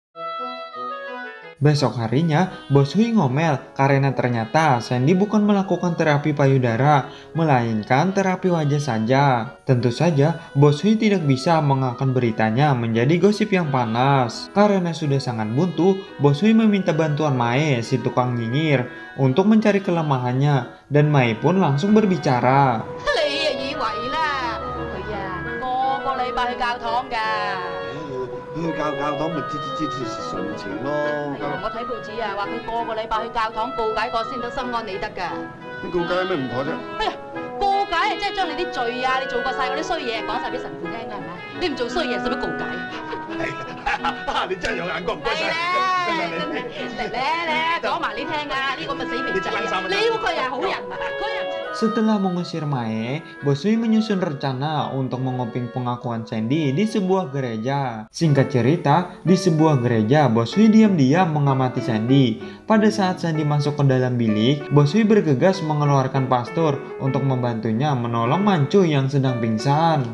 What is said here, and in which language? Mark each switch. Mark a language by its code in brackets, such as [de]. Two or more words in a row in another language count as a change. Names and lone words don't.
[id] Besok harinya, Bos Hui ngomel karena ternyata Sandy bukan melakukan terapi payudara, melainkan terapi wajah saja. Tentu saja, Bos Hui tidak bisa mengangkat beritanya menjadi gosip yang panas. Karena sudah sangat buntu, Bos Hui meminta bantuan Mae, si tukang nyinyir, untuk mencari kelemahannya, dan Mae pun langsung berbicara. [yue] 你啊以為啦，佢啊個個禮拜去教堂㗎。教堂咪支純情咯。我睇報紙啊，話佢個個禮拜去教堂告解過先到心安理得㗎。咁告解有咩唔妥啫？哎呀，告解啊，即係將你啲罪啊，你做過晒嗰啲衰嘢講晒俾神父聽啦，係咪？你唔做衰嘢，使乜告解？係，你真係有眼光，唔該係晒。咧，嚟咧，講埋你聽啊，呢個咪死肥仔啊！你估佢係好人啊？佢啊！ [id] Setelah mengusir Mae, Bos Hui menyusun rencana untuk menguping pengakuan Sandy di sebuah gereja. Singkat cerita, di sebuah gereja, Bos Hui diam-diam mengamati Sandy. Pada saat Sandy masuk ke dalam bilik, Bos Hui bergegas mengeluarkan pastor untuk membantunya menolong Mancu yang sedang pingsan.